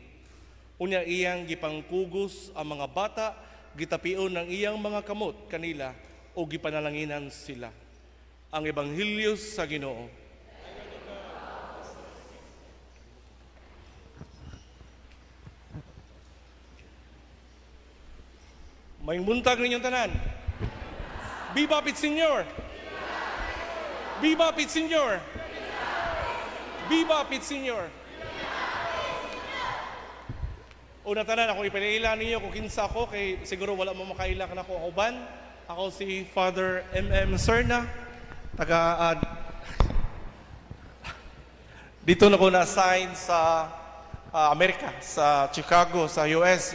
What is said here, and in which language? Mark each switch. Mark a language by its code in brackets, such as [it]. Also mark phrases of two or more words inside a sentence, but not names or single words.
[ceb] Unya iyang gipangkugos ang mga bata, gitapion ng iyang mga kamot kanila o gipanalanginan sila. Ang Ebanghelyo sa Ginoo. May buntag ninyong tanan. Viva Pit Señor! Viva Pit Señor! Viva Pit Señor! Una tanan, ako ipinaila ninyo kung kinsa ako, kay siguro wala mo makaila ka na ako uban. Ako si Father M.M. [tl] Serna, dito na ko na-assign sa Amerika, sa Chicago, sa US.